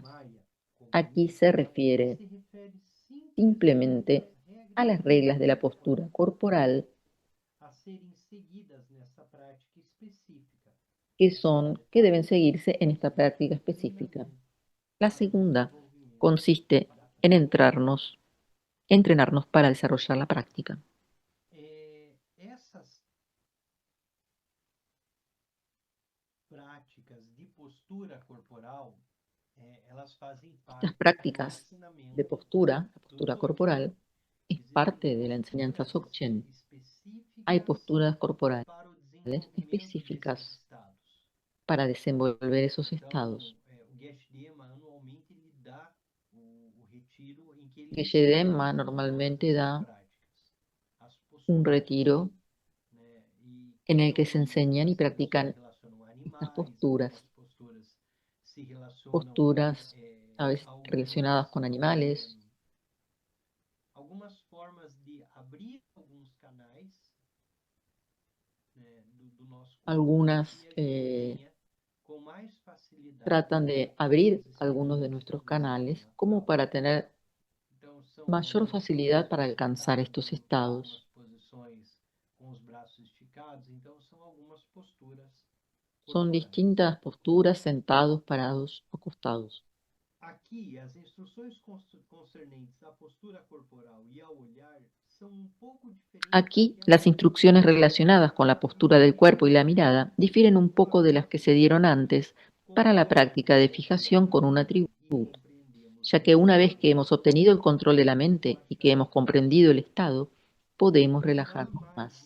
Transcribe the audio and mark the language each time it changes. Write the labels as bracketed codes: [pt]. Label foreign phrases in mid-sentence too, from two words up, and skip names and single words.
[es] Aquí se refiere simplemente a las reglas de la postura corporal que deben seguirse en esta práctica específica. La segunda consiste en entrenarnos para desarrollar la práctica. [pt] Essas práticas de postura corporal, elas fazem parte [es] Estas prácticas [pt] do ensinamento [es] de postura, la postura [pt] do corporal, [es] es parte de la enseñanza Dzogchen. Hay posturas corporales [pt] para o desenvolvimento [es] específicas [pt] desses estados. [es] para desenvolver esos estados. [pt] Então, o Geshe Dema anualmente ele dá o retiro em que ele [es] Geshe Dema normalmente da [pt] as [es] un [pt] posturas, [es] retiro [pt] né, e [es] en el que [pt] cada [es] se [pt] uma [es] enseñan y [pt] delas se [es] practican [pt] relacionam a [es] estas [pt] animais, [es] posturas, [pt] algumas posturas se relacionam [es] posturas a veces [pt] a [es] relacionadas con animales, [pt] algumas formas de abrir alguns canais, né, do nosso corpo, [es] algunas [pt] e a gente tenha com mais facilidade [es] tratan de abrir algunos de nuestros canales como para tener [pt] Então, são [es] mayor [pt] algumas [es] facilidad para [pt] posições [es] alcanzar [pt] sentadas, [es] estos [pt] algumas [es] estados. [pt] posições com os braços esticados, então são algumas posturas [es] Son [pt] corporais. [es] distintas posturas, sentados, parados, acostados. [pt] Aqui, as instruções concernentes à postura corporal e ao olhar são um pouco diferentes. [es] Aquí, las instrucciones relacionadas con la postura del cuerpo y la mirada difieren un poco de las que se dieron antes para la práctica de fijación con un atributo, ya que una vez que hemos obtenido el control de la mente y que hemos comprendido el estado, podemos relajarnos más.